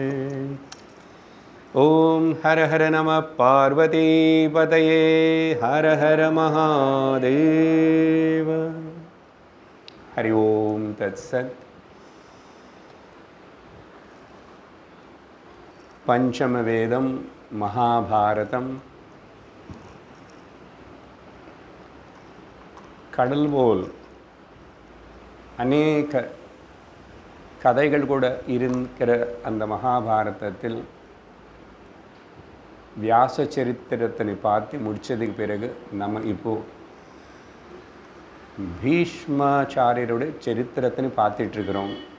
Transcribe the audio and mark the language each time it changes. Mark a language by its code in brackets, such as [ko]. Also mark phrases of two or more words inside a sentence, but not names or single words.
[sa] ओम हर हर नमः पार्वती पतये हर हर महादेव। हरि ओम तत्सत्। पंचम वेदम महाभारतम [ta] கடல் போல் அநேக கதைகள் கூட இருக்கிற அந்த மகாபாரதத்தில் வியாச சரித்திரத்தை பார்த்து முடிச்சதுக்கு பிறகு நம்ம இப்போ பீஷ்மாச்சாரியருடைய சரித்திரத்தை பார்த்துட்டு இருக்கிறோம்.